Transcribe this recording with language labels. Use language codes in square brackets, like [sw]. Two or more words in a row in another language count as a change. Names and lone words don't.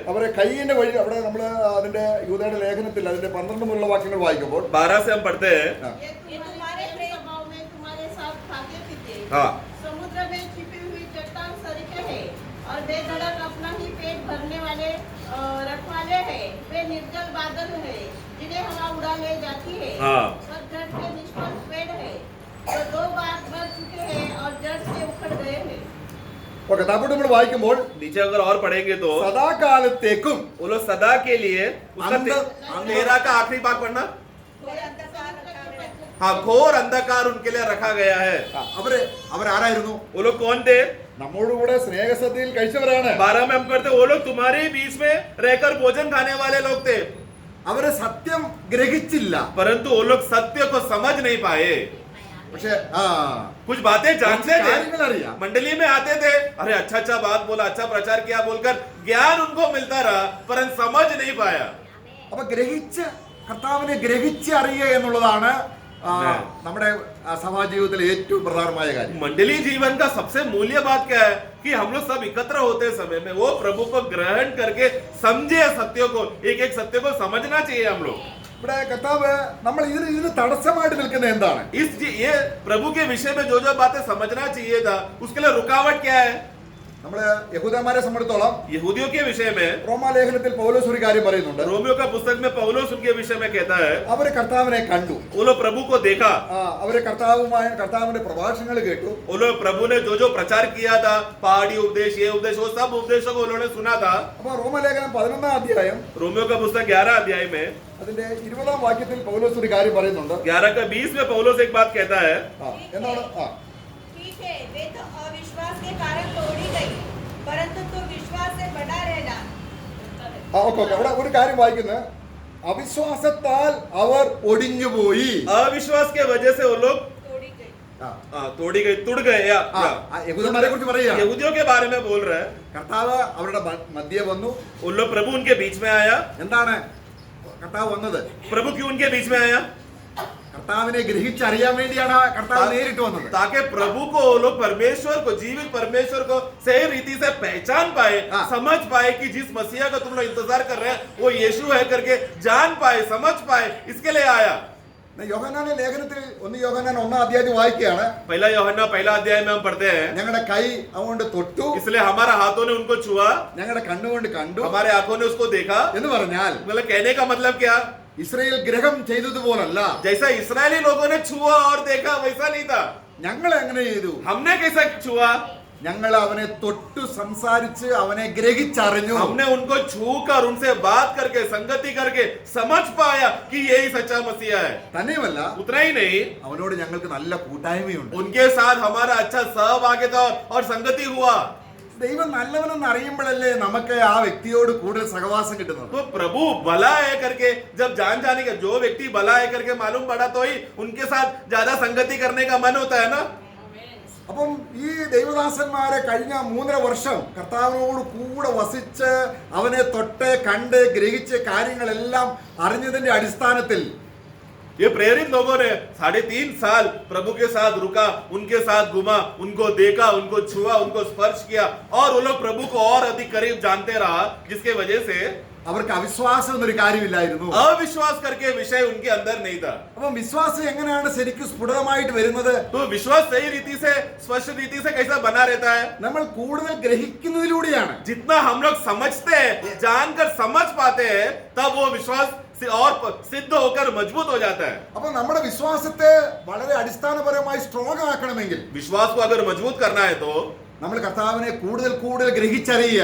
[ml] അവരെ കയ്യിന്റെ വഴി അവിടെ നമ്മൾ അതിന്റെ യൂദയുടെ ലേഖനത്തിൽ അതിന്റെ 12 മുതലുള്ള വാക്യങ്ങൾ വായിക്കുമ്പോൾ [hi] 12 से हम पढ़ते हैं. ये तुम्हारे स्वभाव में तुम्हारे साथ खाते पीते, हाँ. समुद्र में छिपी हुई चट्टान सरीखे है और बेधड़क अपना ही पेट भरने वाले रखवाले है. वे निर्जल बादल है जिन्हें हवा उड़ा ले जाती है. हाँ. पतझड़ के निष्फल पेड़ है जो 2 बार मर चुके हैं और जड़ से उखड़ गए हैं. [ml] ഓക്കെ, താപ്പോട്ട് നമ്മൾ വായിക്കുമ്പോൾ [hi] नीचे अगर और पढ़ेंगे तो [ml] സദാകാലത്തേക്കും [hi] वो लोग सदा के लिए उसका अंदर- 13 का आखिरी भाग पढ़ना. कोई अंधकार रखा गया. हाँ, घोर अंधकार उनके लिए रखा गया है. [ml] അവരാരായിരുന്നു? [hi] वो लोग कौन थे? [ml] നമ്മോടുകൂടെ സ്നേഹസദ്യയിൽ കഴിച്ചവരാണ്. [hi] 12 में हम पढ़ते, वो लोग तुम्हारे बीच में रहकर भोजन खाने वाले लोग थे, [ml] അവര് സത്യം ഗ്രഹിച്ചില്ല. [hi] परंतु वो लोग सत्य को समझ नहीं पाए. [ml] പക്ഷെ [hi] कुछ बातें जानते थे, [ml] കാര്യങ്ങൾ അറിയാം. [hi] मंडली में आते थे, अरे अच्छा बात बोला, अच्छा प्रचार किया बोलकर ज्ञान उनको मिलता रहा, परंतु समझ नहीं पाया. [ml] അപ്പൊ കർത്താവിനെ ഗ്രഹിച്ച് അറിയുക എന്നുള്ളതാണ് നമ്മുടെ സഭാ ജീവിതത്തിലെ ഏറ്റവും പ്രധാനമായ കാര്യം. [hi] मंडली जीवन का सबसे मूल्य बात क्या है कि हम लोग सब एकत्र होते समय में वो प्रभु को ग्रहण करके समझे सत्यों को, एक एक सत्य को समझना चाहिए हम लोग. [ml] ഇവിടെ കർത്താവ് നമ്മൾ ഇതിന് തടസ്സമായിട്ട് നിൽക്കുന്ന എന്താണ്? [hi] ये प्रभु के विषय में जो जो बातें समझना चाहिए था उसके लिए रुकावट क्या है? [ml] നമ്മള് യഹൂദന്മാരെ സംബന്ധിച്ചോളം [hi] यहूदियों के विषय में [ml] റോമാലേഖനത്തിൽ പൗലോസ് ഒരു കാര്യം പറയുന്നുണ്ട്. [hi] रोमियो का पुस्तक में पौलुस उनके विषय में कहता है [ml] അവര് കർത്താവിനെ കണ്ടു, [hi] वो लोग प्रभु को देखा, [ml] അവര് കർത്താവിന്റെ പ്രഭാഷണങ്ങൾ കേട്ടു, [hi] वो लोग प्रभु ने जो जो प्रचार किया था, पहाड़ी उपदेश, ये उपदेश, वो सब उपदेशों को उन्होंने सुना था. [ml] അപ്പൊ റോമാലേഖനം 11-ാം അധ്യായം [hi] रोमियो का पुस्तक 11 अध्याय में [ml] അതിന്റെ 20-ാം വാക്യത്തിൽ പൗലോസ് ഒരു കാര്യം പറയുന്നുണ്ട്. [hi] 11 का 20 में पौलुस एक बात कहता है. [ml] എന്താണ്? [hi] ठीक है, वे तो अविश्वास के कारण तोड़ी गई, परंतु तू विश्वास से बना रहना. [ml] ഓക്കെ അവിടെ ഒരു കാര്യം വായിക്കുന്നത്, അവിശ്വാസത്താൽ അവർ ഒടിഞ്ഞുപോയി. [hi] अविश्वास के वजह से वो लोग तोड़ी गई. तोड़ी गई, तुड़ गए. [ml] യഹൂദന്മാരെ കുറിച്ച് പറയുക. [hi] यहूदियों के बारे में बोल रहा है. [ml] കർത്താവ് അവരുടെ മധ്യേ വന്നു. [hi] उन लोग प्रभु उनके बीच में आया. [ml] എന്താണ് കർത്താവ് വന്നത്? [hi] प्रभु क्यों उनके बीच में आया? [ml] കർത്താവിനെ ഗ്രഹിച്ചറിയാൻ വേണ്ടിയാണ് കർത്താവ് നേരിട്ട് വന്നത്. [hi] ताकि प्रभु को वो लोग परमेश्वर को, जीवित परमेश्वर को सही रीति से पहचान पाए, समझ पाए कि जिस मसीहा का तुम लोग इंतजार कर रहे हैं वो यीशु है करके जान पाए, समझ पाए, इसके लिए आया. [ml] യോഹന്നാന്റെ ലേഖനത്തിൽ 1 യോഹന്നാൻ 1-ാം അധ്യായം വായിക്കുകയാണ്. [hi] पहला यूहन्ना पहला अध्याय में हम पढ़ते हैं, [ml] ഞങ്ങളുടെ കൈ അതുകൊണ്ട് തൊട്ടു, [hi] इसलिए हमारा हाथों ने उनको छुआ, [ml] ഞങ്ങളുടെ കണ്ണുകൊണ്ട് കണ്ടു [hi] हमारे आंखों ने उसको देखा. [ml] എന്ന് പറഞ്ഞാൽ [hi] मतलब कहने का मतलब क्या? [ml] ഇസ്രായേൽ ഗ്രഹം ചെയ്തതുപോലല്ല, [hi] जैसा इस्राएली लोगों ने छुआ और देखा वैसा नहीं था. [ml] ഞങ്ങൾ എങ്ങനെ ചെയ്തു? [hi] हमने कैसा छुआ? [ml] ഞങ്ങൾ അവനെ തൊട്ടു സംസാരിച്ച് അവനെ ഗ്രഹിച്ചറിഞ്ഞു. [hi] हमने उनको छूकर उनसे बात करके संगति करके समझ पाया कि यही सच्चा मसीहा है. [ml] തന്നെയുമല്ല, [hi] उतना ही नहीं, [ml] അവനോട് ഞങ്ങൾക്ക് നല്ല കൂട്ടായ്മയുണ്ട്. [hi] उनके साथ हमारा अच्छा सहभागिता और संगति हुआ. [ml] ദൈവം നല്ലവനെന്ന് അറിയുമ്പോഴല്ലേ നമുക്ക് ആ വ്യക്തിയോട് കൂടുതൽ സഹവാസം കിട്ടുന്നത്. [hi] तो प्रभु भला है करके जब जान जाने का, जो व्यक्ति भला है करके मालूम पड़ा तो ही उनके साथ ज्यादा संगति करने का मन होता है ना. [ml] അപ്പം ഈ ദൈവദാസന്മാരെ കഴിഞ്ഞ 3.5 വർഷം കർത്താവിനോട് കൂടെ വസിച്ച് അവനെ തൊട്ട് കണ്ട് ഗ്രഹിച്ച് കാര്യങ്ങളെല്ലാം അറിഞ്ഞതിന്റെ അടിസ്ഥാനത്തിൽ [hi] ये प्रेरित लोगों ने 3.5 साल प्रभु के साथ रुका, उनके साथ घुमा, उनको देखा, उनको छुआ, उनको स्पर्श किया और वो लोग प्रभु को और अधिक करीब जानते रहा, जिसके वजह से [ml] അവർക്ക് അവിശ്വാസം എന്നൊരു കാര്യമില്ലായിരുന്നു. [hi] अविश्वास करके विषय उनके अंदर नहीं था. [ml] അപ്പം വിശ്വാസം എങ്ങനെയാണ് ശരിക്കും സ്ഫുടമായിട്ട് വരുന്നത്? [hi] तो विश्वास सही रीति से, स्पष्ट रीति से कैसा बना रहता है? [ml] നമ്മൾ കൂടുതൽ ഗ്രഹിക്കുന്നതിലൂടെയാണ്. [hi] जितना हम लोग समझते हैं, जानकर समझ पाते हैं, तब वो विश्वास और सिद्ध होकर मजबूत हो जाता है. [ml] അപ്പൊ നമ്മുടെ വിശ്വാസത്തെ വളരെ അടിസ്ഥാനപരമായി സ്ട്രോങ് ആക്കണമെങ്കിൽ [hi] विश्वास को अगर मजबूत करना है तो [ml] നമ്മൾ കർത്താവിനെ കൂടുതൽ ഗ്രഹിച്ചറിയുക.